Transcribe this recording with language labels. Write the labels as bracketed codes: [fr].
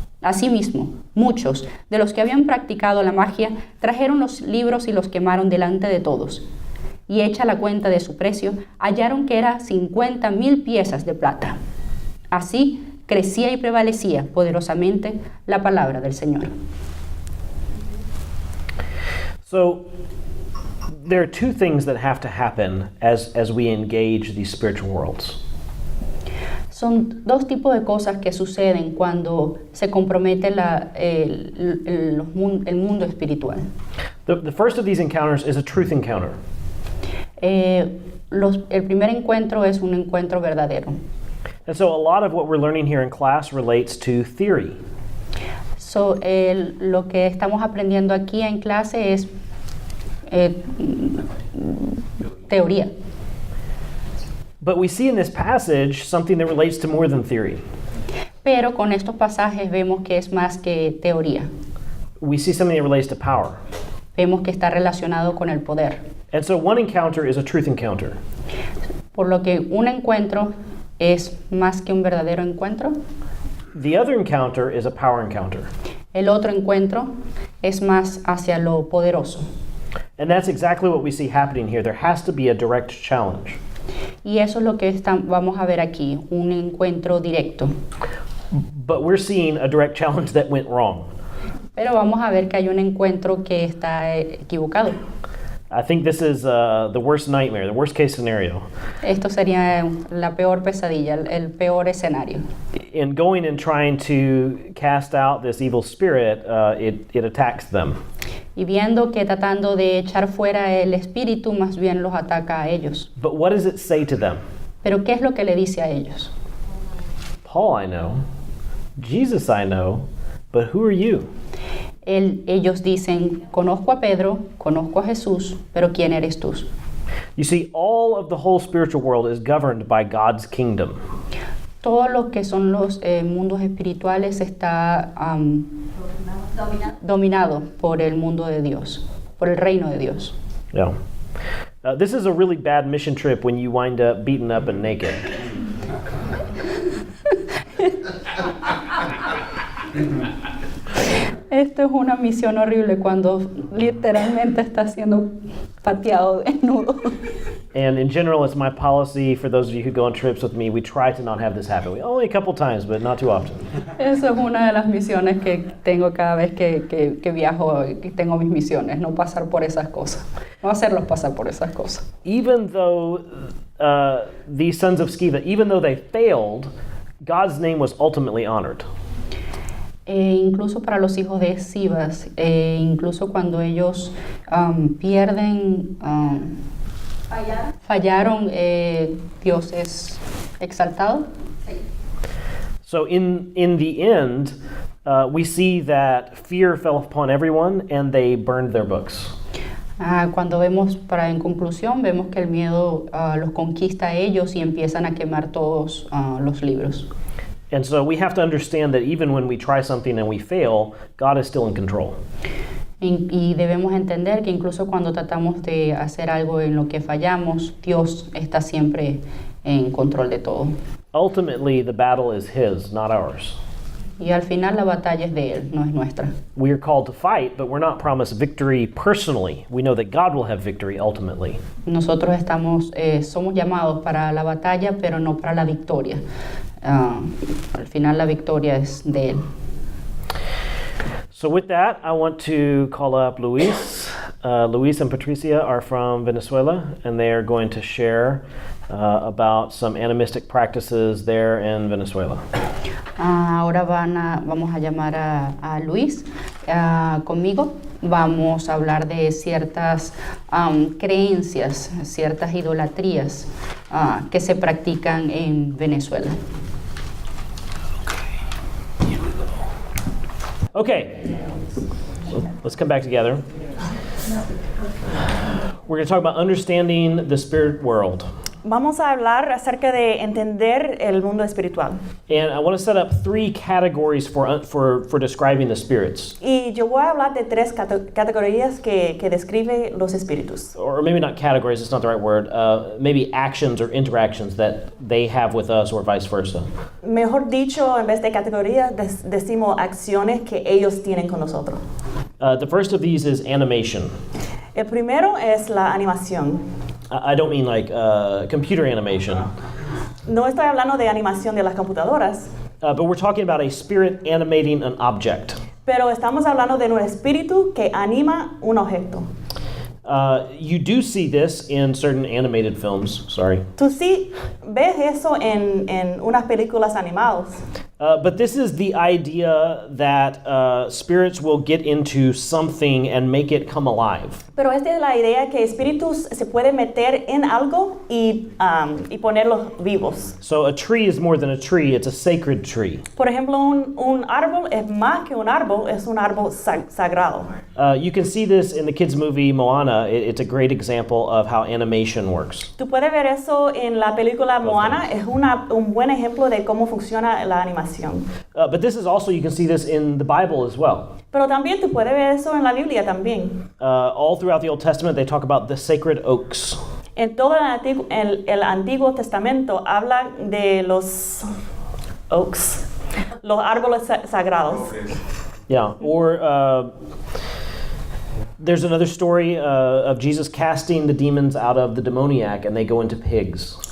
[es] Asimismo, muchos de los que habían practicado la magia trajeron los libros y los quemaron delante de todos. Y hecha la cuenta de su precio, hallaron que era 50,000 piezas de plata. Así crecía y prevalecía poderosamente la palabra del Señor. [en] So, there are 2 things that have to happen as we engage these spiritual worlds. [es] Son 2 tipos de cosas que suceden cuando se compromete el mundo espiritual. [en] The first of these encounters is a truth encounter. [es] El primer encuentro es un encuentro verdadero. [en] And so a lot of what we're learning here in class relates to theory. [es] Lo que estamos aprendiendo aquí en clase es teoría. [en] But we see in this passage something that relates to more than theory. [es] Pero con estos pasajes vemos que es más que teoría. [en] We see something that relates to power. [es] Vemos que está relacionado con el poder. [en] And so one encounter is a truth encounter. [es] Por lo que un encuentro es más que un verdadero encuentro. [en] The other encounter is a power encounter. [es] El otro encuentro es más hacia lo poderoso. [en] And that's exactly what we see happening here. There has to be a direct challenge. [es] Y eso es lo que vamos a ver aquí, un encuentro directo. [en] But we're seeing a direct challenge that went wrong. [es] Pero vamos a ver que hay un encuentro que está equivocado. [en] I think this is the worst nightmare, the worst case scenario. [es] Esto sería la peor pesadilla, el peor escenario. [en] In going and trying to cast out this evil spirit, it attacks them. [es] Y viendo que tratando de echar fuera el espíritu, más bien los ataca a ellos. [en] But what does it say to them? [es] Pero ¿qué es lo que le dice a ellos? [en] Paul I know, Jesus I know, but who are you? [es] Ellos dicen, conozco a Pedro, conozco a Jesús, pero ¿quién eres tú? [en] You see, all of the whole spiritual world is governed by God's kingdom. [es] Todo lo que son los mundos espirituales está dominado por el mundo de Dios, por el reino de Dios. [en] Yeah. This is a really bad mission trip when you wind up beaten up and naked. [es] Esto es una misión horrible cuando literalmente está siendo pateado desnudo. [en] And in general, it's my policy for those of you who go on trips with me, we try to not have this happen. Only a couple times, but not too often. [es] Eso es una de las misiones que tengo cada vez que viajo, que tengo mis misiones, no pasar por esas cosas, no hacerlos pasar por esas cosas. [en] Even though these sons of Sceva, even though they failed, God's name was ultimately honored. [es] Incluso para los hijos de Escivas, incluso cuando ellos pierden, fallaron, Dios es exaltado. [en] So in the end, we see that fear fell upon everyone and they burned their books. [es] Cuando vemos, en conclusión, vemos que el miedo los conquista a ellos y empiezan a quemar todos los libros. [en] And so we have to understand that even when we try something and we fail, God is still in control. [es] Y debemos entender que incluso cuando tratamos de hacer algo en lo que fallamos, Dios está siempre en control de todo. [en] Ultimately, the battle is His, not ours. [es] Y al final la batalla es de Él, no es nuestra. [en] We are called to fight, but we're not promised victory personally. We know that God will have victory ultimately. [es] Nosotros somos llamados para la batalla, pero no para la victoria. Al final la victoria es de Él. [en] So with that, I want to call up Luis. Luis and Patricia are from Venezuela, and they are going to share about some animistic practices there in Venezuela. [es] Ahora vamos a llamar a Luis conmigo. Vamos a hablar de ciertas creencias, ciertas idolatrías que se practican en Venezuela. [en] Okay, so let's come back together. We're going to talk about understanding the spirit world. [es] Vamos a hablar acerca de entender el mundo espiritual. [en] And I want to set up 3 categories for describing the spirits. [es] Y yo voy a hablar de 3 categorías que describe los espíritus. [en] Or maybe not categories, it's not the right word. Maybe actions or interactions that they have with us or vice versa. [es] Mejor dicho, en vez de categorías, decimos acciones que ellos tienen con nosotros. [en] The first of these is animation. [es] El primero es la animación. [en] I don't mean like computer animation. [es] No estoy hablando de animación de las computadoras. [en] But we're talking about a spirit animating an object. [es] Pero estamos hablando de un espíritu que anima un objeto. [en] You do see this in certain animated films, sorry. [es] Tú sí ves eso en unas películas animadas. [en] But this is the idea that spirits will get into something and make it come alive. [es] Pero esta es la idea que espíritus se pueden meter en algo y ponerlos vivos. [en] So a tree is more than a tree, it's a sacred tree. [es] Por ejemplo, un árbol es más que un árbol, es un árbol sagrado. [en] You can see this in the kids' movie Moana. It's a great example of how animation works. [es] Tú puedes ver eso en la película Moana, es un buen ejemplo de cómo funciona la animación. [en] But this is also, you can see this in the Bible as well. [es] Pero también tú puedes ver eso en la Biblia también. [en] All throughout the Old Testament, they talk about the sacred oaks. [es] En todo el Antiguo Testamento habla de los oaks, los árboles sagrados. [en] Yeah, or there's another story of Jesus casting the demons out of the demoniac and they go into pigs.